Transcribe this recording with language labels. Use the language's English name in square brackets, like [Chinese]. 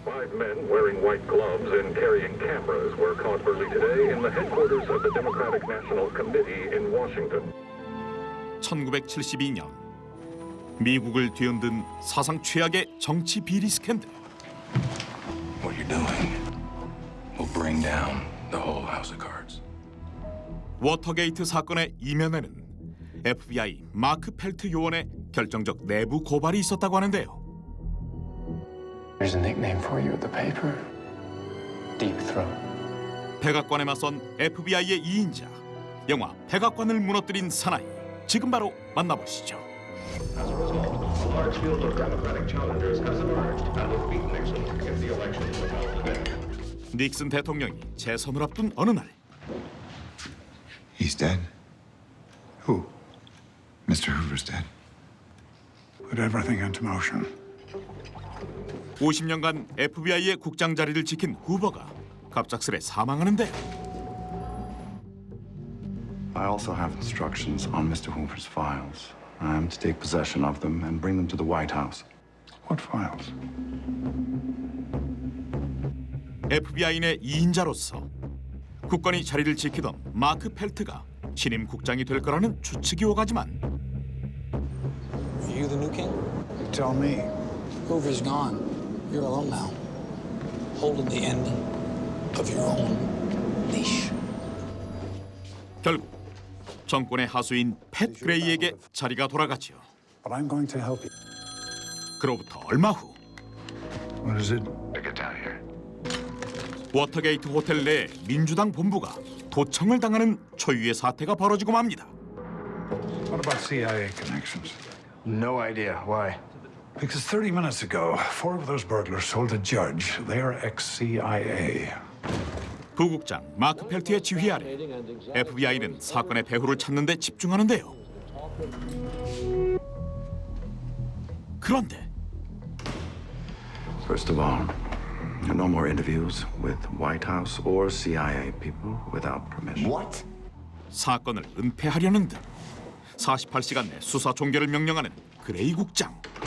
[English] Men wearing white gloves and carrying cameras were caught early today in the headquarters of the Democratic National Committee in Washington. [Korean] 1972년 미국을 뒤흔든 사상 최악의 정치 비리 스캔들. [English] What you're doing will bring down the whole house of cards. [Korean] 워터게이트 사건의 이면에는 FBI 마크 펠트 요원의 결정적 내부 고발이 있었다고 하는데요. [English] There's a nickname for you at the paper. Deep Throat. [Korean] 백악관에 맞선 FBI의 2인자, 영화 백악관을 무너뜨린 사나이. 지금 바로 만나보시죠. [English] As a result, a large field of Democratic challengers has emerged that will beat Nixon if the election were held today. [Korean] 닉슨 대통령이 재선을 앞둔 어느 날. [English] He's dead. Who? Mr. Hoover's dead. Put everything into motion. [Korean] 50년간 FBI의 국장 자리를 지킨 후버가 갑작스레 사망하는데. [English] I also have instructions on Mr. Hoover's files. I am to take possession of them and bring them to the White House. What files? [Korean] FBI인의 2인자로서 국권이 자리를 지키던 마크 펠트가 신임 국장이 될 거라는 추측이 오가지만. [English] Are you the new king? You tell me. Hoover's gone. You're alone now, holding the end of your own leash. [Korean] 결국 정권의 하수인 팻 그레이에게 자리가 돌아갔지요. [English] But I'm going to help you. [Korean] 그로부터 얼마 후. [English] What is it? To get down here. [Korean] 워터게이트 호텔 내 민주당 본부가 도청을 당하는 초유의 사태가 벌어지고 맙니다. [English] What about CIA connections? No idea. Why? Because 30 minutes ago, 4 of those burglars told a judge they are ex-CIA. [Korean] 부국장 마크 펠트의 지휘 아래 FBI는 사건의 배후를 찾는 데 집중하는데요. 그런데 [English] First of all, no more interviews with White House or CIA people without permission. What? [Korean] 사건을 은폐하려는 듯 48시간 내 수사 종결을 명령하는 그레이 국장.